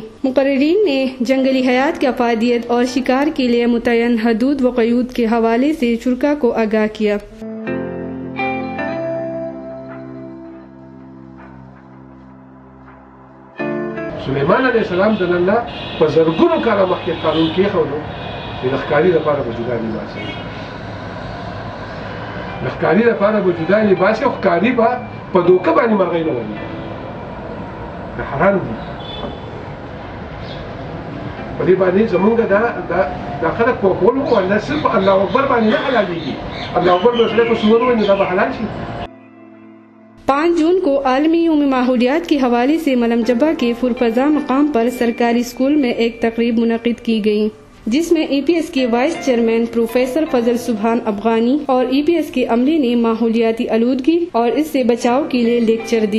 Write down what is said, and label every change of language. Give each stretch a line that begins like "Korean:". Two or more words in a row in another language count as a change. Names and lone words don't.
Urdu: مقررین نے جنگلی حیات کی افادیت اور شکار کے لیے متعین حدود و قیود کے حوالے سے شرکاء کو آگاہ کیا۔
Pashto: سلیمان علیہ السلام د الله په زرګونو کاله مخکې قانون کېښودو چې د ښکاري لپاره به جدا لباس وي، د ښکاري لپاره به جدا لباس وي، خو ښکاري به په دوکه باندې مرغۍ نه ولي، دا حرام دي. په دې باندې زمونږ دا خلک پوهول وکړو، دا صرف
Arabic: الله اکبر
Pashto: باندې نه حلالېږي.
Arabic: الله اکبر
Pashto: به سړی په سور ووایي نو دا به حلال شي.
Urdu: 5 جون کو عالمی یوم ماحولیات کے حوالے سے ملم جبہ کے پرفضا مقام پر سرکاری اسکول میں ایک تقریب منعقد کی گئی، جس میں EPS کے وائس چیئرمین پروفیسر فضل سبحان افغانی اور EPS کے عملے نے ماحولیاتی آلودگی اور اس سے بچاؤ کے لیے لیکچر دی۔